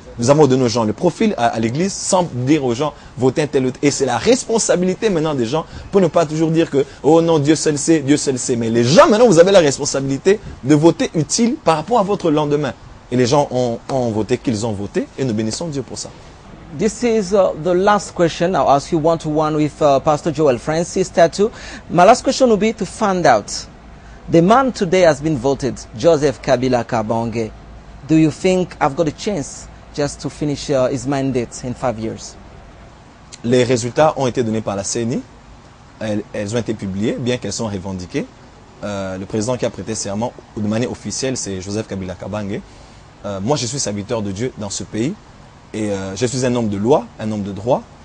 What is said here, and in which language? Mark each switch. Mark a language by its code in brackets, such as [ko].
[fr] Nous avons donné aux gens le profil à l'église sans dire aux gens votez un tel ou tel. Et c'est la responsabilité maintenant des gens pour ne pas toujours dire que oh non, Dieu seul sait, Dieu seul sait. Mais les gens maintenant, vous avez la responsabilité de voter utile par rapport à votre lendemain. Et les gens ont voté qu'ils ont voté et nous bénissons Dieu pour ça. [en] This is the last question. I'll ask you one-to-one with Pastor Joel Francis Tattoo. My last question will be to find out. The man today has been voted, Joseph Kabila Kabange. Do you think I've got a chance just to finish his mandate in 5 years? [fr] Les résultats ont été donnés par la CENI. Elles ont été publiées, bien qu'elles sont revendiquées. Le président qui a prêté serment de manière officielle, c'est Joseph Kabila Kabange. Moi, je suis serviteur de Dieu dans ce pays. Et je suis un homme de loi, un homme de droit.